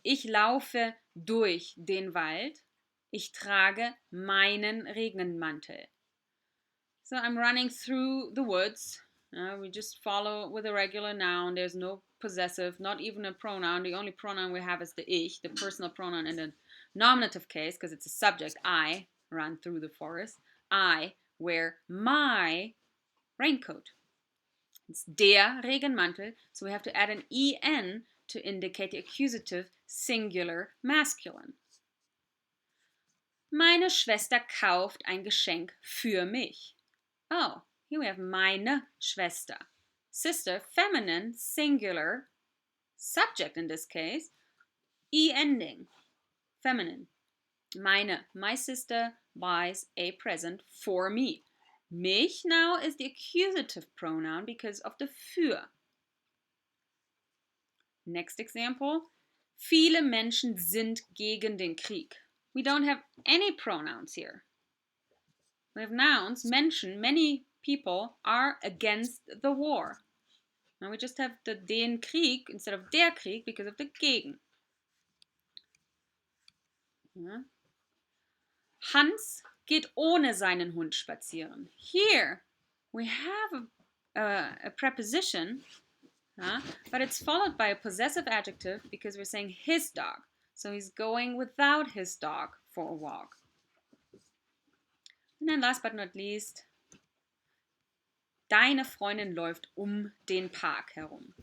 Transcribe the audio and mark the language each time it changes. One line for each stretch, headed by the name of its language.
German: Ich laufe durch den Wald. Ich trage meinen Regenmantel.
English: So I'm running through the woods. We just follow with a regular noun. There's no possessive, not even a pronoun. The only pronoun we have is the ich, the personal pronoun in the nominative case, because it's a subject. I run through the forest. I wear my raincoat. It's der Regenmantel, so we have to add an en to indicate the accusative singular masculine.
German: Meine Schwester kauft ein Geschenk für mich.
English: Oh, here we have
German: meine Schwester.
English: Sister, feminine, singular, subject in this case, e ending, feminine. My sister buys a present for me. Mich now is the accusative pronoun because of the für. Next example.
German: Viele Menschen sind gegen den Krieg.
English: We don't have any pronouns here. We have nouns. Menschen, many people are against the war. Now we just have the den Krieg instead of der Krieg because of the gegen.
German: Ja. Hans geht ohne seinen Hund spazieren.
English: Here we have a preposition, but it's followed by a possessive adjective because we're saying his dog. So he's going without his dog for a walk. And then last but not least,
German: deine Freundin läuft den Park herum.